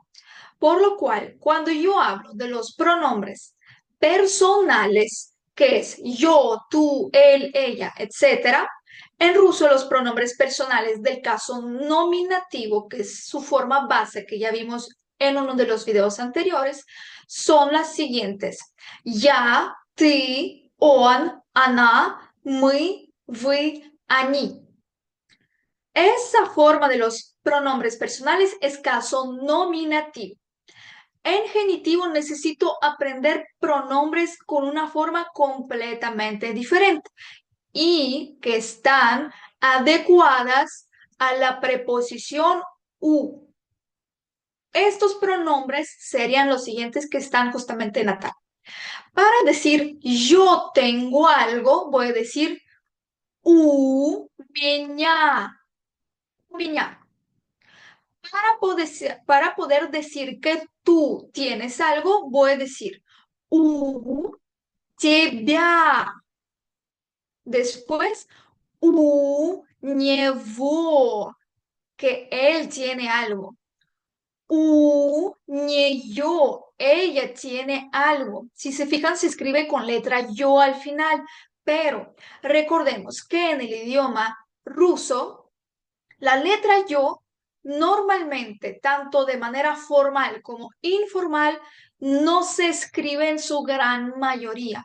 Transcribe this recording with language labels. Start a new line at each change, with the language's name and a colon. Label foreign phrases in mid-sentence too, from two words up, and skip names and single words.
Spanish: Por lo cual, cuando yo hablo de los pronombres personales, que es yo, tú, él, ella, etcétera, en ruso los pronombres personales del caso nominativo, que es su forma base que ya vimos en uno de los videos anteriores, son las siguientes:
Russian: я, ты, он, она, мы, вы, они.
Spanish: Esa forma de los pronombres personales es caso nominativo. En genitivo necesito aprender pronombres con una forma completamente diferente y que están adecuadas a la preposición u. Estos pronombres serían los siguientes que están justamente en la tabla. Para decir yo tengo algo, voy a decir
Russian: меня, меня.
Spanish: Para poder decir que tú tienes algo, voy a decir
Russian: у тебя. Después, у него,
Spanish: que él tiene algo.
Russian: У нее,
Spanish: ella tiene algo. Si se fijan, se escribe con letra yo al final, pero recordemos que en el idioma ruso, la letra yo normalmente, tanto de manera formal como informal, no se escribe en su gran mayoría.